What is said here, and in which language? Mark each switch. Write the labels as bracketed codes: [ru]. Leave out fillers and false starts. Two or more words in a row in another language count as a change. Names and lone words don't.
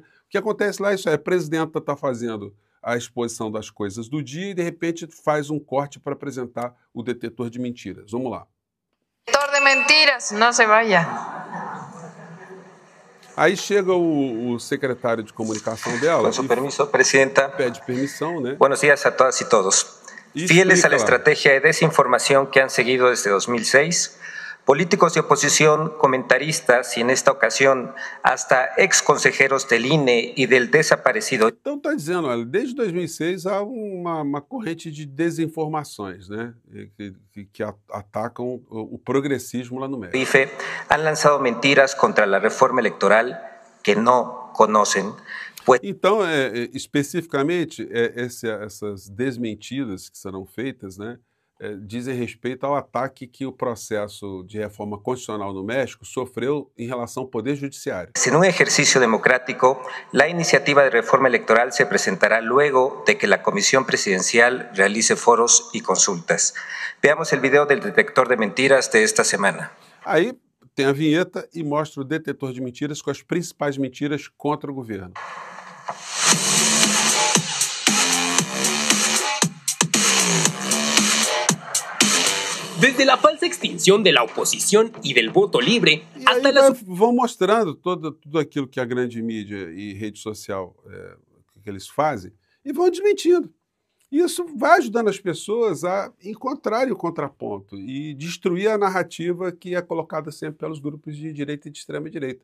[pt] O que acontece lá é isso, a presidenta está fazendo a exposição das coisas do dia e, de repente, faz um corte para apresentar o detetor de mentiras. Vamos lá. Detetor de mentiras, não [es] se vaya. [pt] Aí chega o secretário de comunicação dela. Com seu permiso, presidenta. Pede permissão, né? [es] Buenos días a todas y todos. Fieles a la estrategia de desinformación que han seguido desde 2006, políticos de oposición, comentaristas y en esta ocasión hasta ex consejeros del INE y del desaparecido. [pt] Então está dizendo, olha, desde 2006 há uma corrente de desinformações, né, que atacam o progressismo lá no México. [es] IFE han lanzado mentiras contra la reforma electoral que no conocen. [pt] Então, especificamente, essas desmentidas que serão feitas, né, dizem respeito ao ataque que o processo de reforma constitucional no México sofreu em relação ao Poder Judiciário. [es] En un ejercicio democrático, la iniciativa de reforma electoral se presentará luego de que la Comisión Presidencial realice foros y consultas. Veamos el video del detector de mentiras de esta semana. [pt] Aí tem a vinheta e mostra o detetor de mentiras com as principais mentiras contra o governo. [es] Desde la falsa extinción de la oposición y del voto libre hasta [pt] vão mostrando tudo aquilo que a grande mídia e rede social que eles fazem e vão desmentindo. Isso vai ajudando as pessoas a encontrarem o contraponto e destruir a narrativa que é colocada sempre pelos grupos de direita e de extrema-direita.